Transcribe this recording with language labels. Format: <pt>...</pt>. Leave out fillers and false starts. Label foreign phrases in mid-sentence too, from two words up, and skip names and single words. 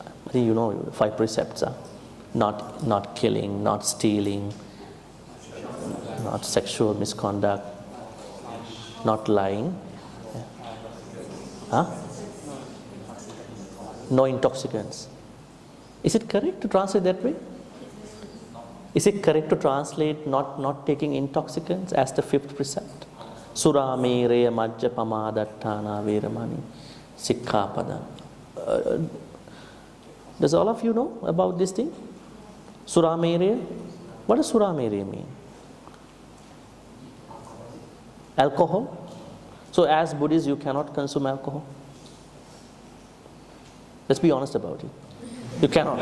<en>I think you know 5 precepts are not killing, not stealing, not sexual misconduct, not lying, no intoxicants. Is it correct to translate that way? Is it correct to translate not taking intoxicants as the 5th precept?</en> <pi>Sura mereya majja pamadattana veramani sikkhapadam.</pi> <en>Does all of you know about this thing?</en> <pi>Sura mereya?</pi> <en>What does</en> <pi>sura mereya</pi> <en>mean? Alcohol? So as Buddhists you cannot consume alcohol? Let's be honest about it. You cannot.</en>